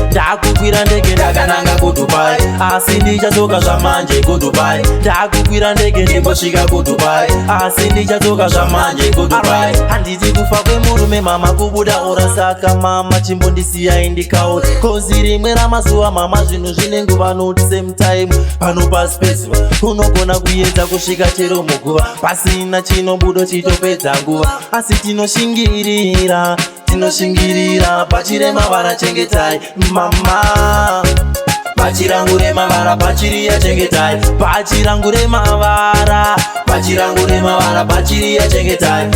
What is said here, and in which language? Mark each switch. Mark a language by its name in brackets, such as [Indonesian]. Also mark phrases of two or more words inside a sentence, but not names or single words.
[Shona] Ndakukwira ndege ndakananga kuDubai. Asi ndichadzoka zvamanje kuDubai. Ndakukwira ndege ndimbosvika kuDubai. Asi ndichadzoka zvamanje kuDubai. Handiti kufa kwemurume mama kubuda ora saka mama chimbondisiyai ndikaore. Kozi rimwe ramazuva mama zvinhu zvine nguva [English] not same time. [Shona] Pano pasi pezuva unogona kuedza kusvika chero muguva. Pasina chinobudo chitopedza nguva. Asi tinoshingirira, tinoshingirira, bhachi remavara chengetai mama. Bhachi rangu remavara, bhachi riya chengetai. Bhachi rangu remavara, bhachi rangu remavara, bhachi riya chengetai.